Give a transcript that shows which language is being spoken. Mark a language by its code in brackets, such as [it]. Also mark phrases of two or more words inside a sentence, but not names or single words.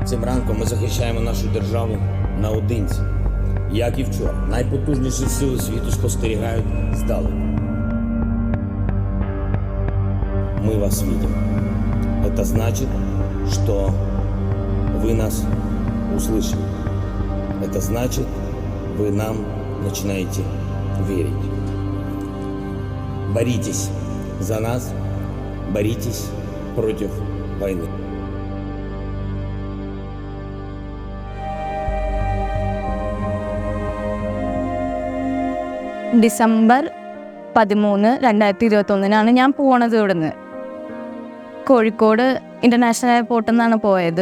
[uk] ранку ми захищаємо нашу державу наодинці. Як і вчора, найпотужніші сили світу спостерігають здалеку. [ru] Мы вас видим. Это значит, что вы нас услышали. Это значит, вы нам начинаете верить. Боритесь за нас, боритесь против войны. [ml] ഡിസംബർ 13, 2021 ഞാൻ പോണത് ഇവിടുന്ന്. കോഴിക്കോട് ഇൻ്റർനാഷണൽ എയർപോർട്ടിൽ നിന്നാണ് പോയത്.